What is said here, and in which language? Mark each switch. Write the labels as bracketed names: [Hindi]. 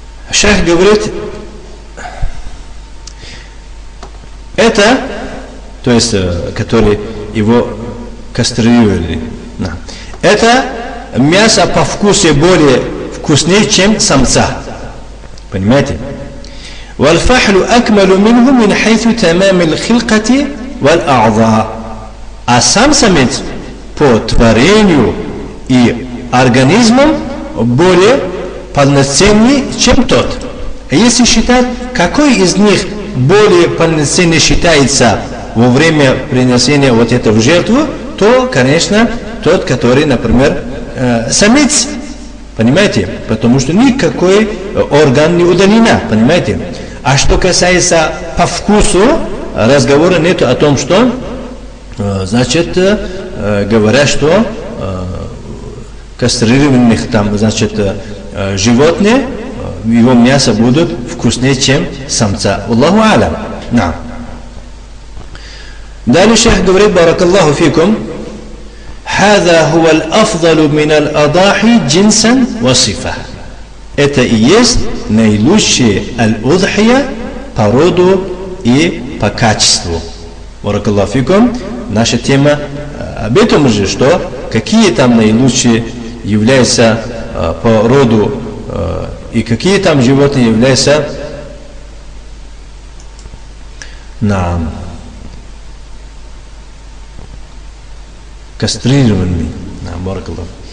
[Russian] Шейх говорит, это, то есть, который его кастрировали, это мясо по вкусу более вкуснее, чем самца. Понимаете? [Arabic] والفحل أكمل منه من حيث تمام الخلقة والأعضاء. [Russian] А сам самец по творению и организмом более полноценнее, чем тот. Если считать, какой из них более полноценный считается во время принесения вот этого в жертву, то, конечно, тот, который, например, самец. Понимаете? Потому что никакой орган не удалена. Понимаете? А что касается по вкусу, разговора нет о том, что, значит, говорят, что кастрированных там, значит, животные, его мясо будут вкуснее, чем самца. Аллаху алям. Далее шейх говорит: баракаллаху фикум, [Arabic] هذا هو الأفضل من الأضاحي جنسا وصفة. [Russian] Это и есть наилучшее аль-удхия по роду и по качеству. Баракаллаху фикум. Наша тема об этом же, что какие там наилучшие являются по роду и какие там животные являются кастрированными. Баракаллаху.